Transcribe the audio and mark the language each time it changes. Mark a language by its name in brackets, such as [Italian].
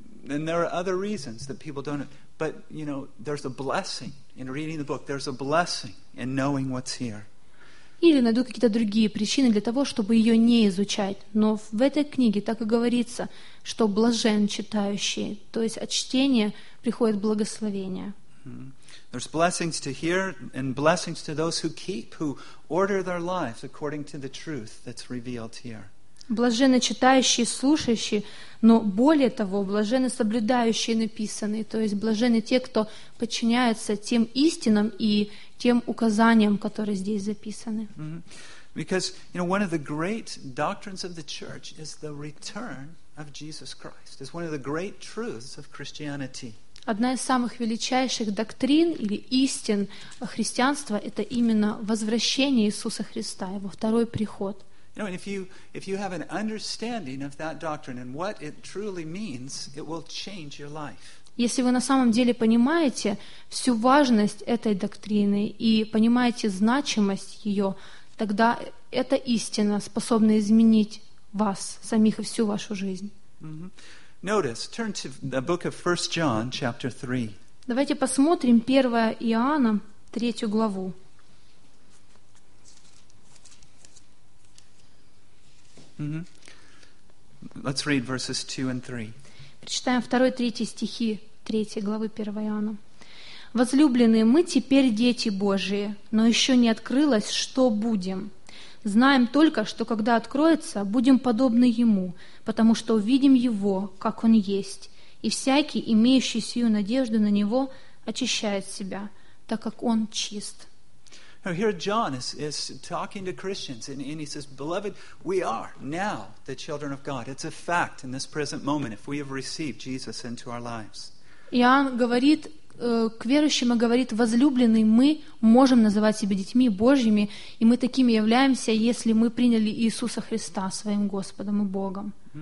[English] And there are other reasons that people don't. But you know, there's a blessing in reading the book. There's a blessing in knowing what's here. [Russian] Или найду какие-то другие причины для того, чтобы ее не изучать. Но в этой книге так и говорится, что блажен читающий. То есть от чтения приходит благословение. [English] There's blessings to hear and blessings to those who keep, who order their lives according to the truth that's revealed here. [Russian] Блаженны читающие, слушающие, но более того, блаженны соблюдающие написанные, то есть блаженны те, кто подчиняются тем истинам и тем указаниям, которые здесь записаны. [English] Because, you know, one of the great doctrines of the church is the return of Jesus Christ. It's one of the great truths of Christianity. [Russian] Одна из самых величайших доктрин или истин христианства – это именно возвращение Иисуса Христа, Его второй приход. [English] You know, and if you have an understanding of that doctrine and what it truly means, it will change your life. [Russian] Если вы на самом деле понимаете всю важность этой доктрины и понимаете значимость ее, тогда эта истина способна изменить вас самих и всю вашу жизнь. [English] Notice, turn to the book of 1 John, chapter 3. [Russian] Давайте посмотрим 1 Иоанна, 3 главу. [English] Let's read verses 2 and 3. [Russian] Прочитаем 2-3 стихи 3 главы 1 Иоанна. «Возлюбленные, мы теперь дети Божии, но еще не открылось, что будем. Знаем только, что когда откроется, будем подобны Ему, потому что увидим Его, как Он есть, и всякий, имеющий сию надежду на Него, очищает себя, так как Он чист». [English] Now here John is talking to Christians and he says, Beloved, we are now the children of God. It's a fact in this present moment if we have received Jesus into our lives. [Russian] Иоанн говорит к верующим и говорит, возлюбленные, мы можем называть себя детьми Божьими, и мы такими являемся, если мы приняли Иисуса Христа своим Господом и Богом.